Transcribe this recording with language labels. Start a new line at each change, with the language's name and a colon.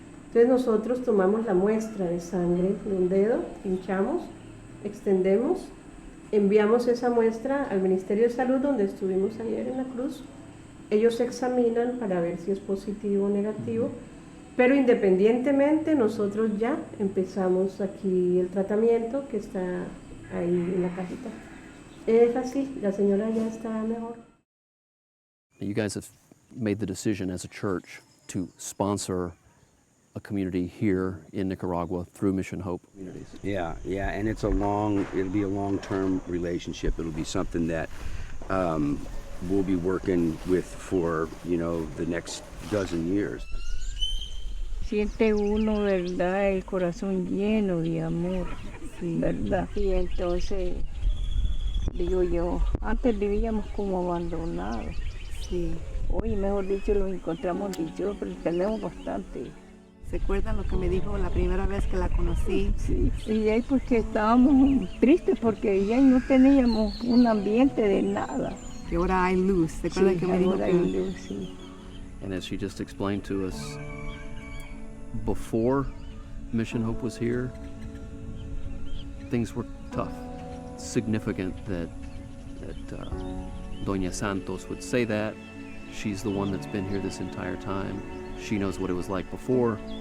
Spanish: Entonces nosotros tomamos la muestra de sangre de un dedo, pinchamos, extendemos, enviamos esa muestra al Ministerio de Salud, donde estuvimos ayer en la Cruz. Ellos examinan para ver si es positivo o negativo, pero independientemente nosotros ya empezamos aquí el tratamiento que está ahí en la cajita. Es así, la señora ya está mejor.
English: You guys have made the decision as a church to sponsor a community here in Nicaragua through Mission Hope Communities. Yeah, and it'll be a long-term relationship. It'll be something that we'll be working with for, the next dozen years.
Spanish: Siente uno, ¿verdad?, el corazón lleno de amor, sí, ¿verdad? Y entonces, digo yo, antes vivíamos como abandonados, sí. Hoy, mejor dicho, los encontramos dichosos, pero tenemos bastante. ¿Se acuerdan lo que me dijo la primera vez que la conocí? Sí, y ahí porque estábamos tristes porque ya no teníamos un ambiente de nada. Que ahora hay luz, ¿se acuerdan que me dijo que hay luz, sí.
English: And as she just explained to us, before Mission Hope was here, things were tough. Significant that Doña Santos would say that. She's the one that's been here this entire time. She knows what it was like before.